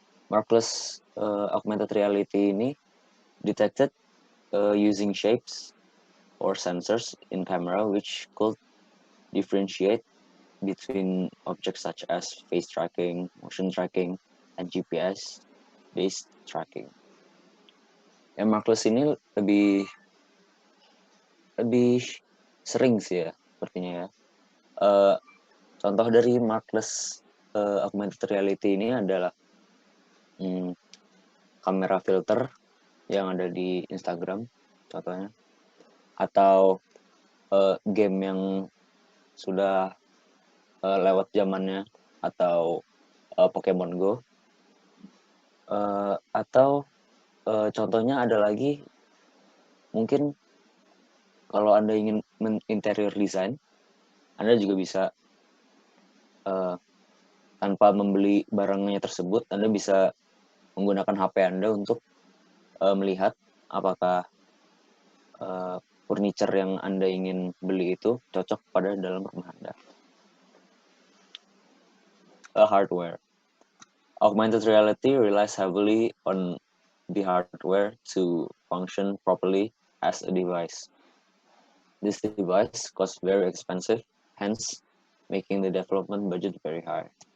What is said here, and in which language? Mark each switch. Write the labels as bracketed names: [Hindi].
[English] Markless augmented reality ini detected using shapes or sensors in camera which could differentiate between objects such as face tracking, motion tracking, and GPS-based tracking. [Indonesian] Yang markless ini lebih sering sih ya, sepertinya ya. Contoh dari markless augmented reality ini adalah kamera filter yang ada di Instagram contohnya, atau game yang sudah lewat zamannya, atau Pokemon Go, atau contohnya ada lagi, mungkin kalau Anda ingin interior design, Anda juga bisa tanpa membeli barangnya tersebut, Anda bisa menggunakan HP Anda untuk melihat apakah furniture yang Anda ingin beli itu cocok pada dalam rumah Anda. [English] Hardware. Augmented reality relies heavily on the hardware to function properly as a device. This device costs very expensive, hence making the development budget very high.